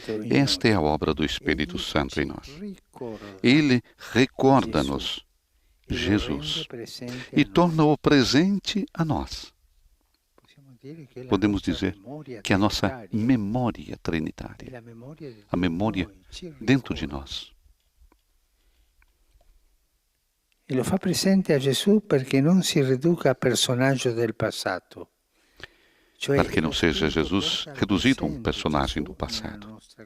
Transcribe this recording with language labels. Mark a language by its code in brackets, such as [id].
[pt] Esta é a obra do Espírito Santo em nós. Ele recorda-nos Jesus e torna-o presente a nós. Podemos dizer que a nossa memória trinitária, a memória dentro de nós. [it] E lo fa presente a Gesù perché non si riduca a personaggio del passato. [pt] Para que não seja Jesus reduzido a um personagem do passado.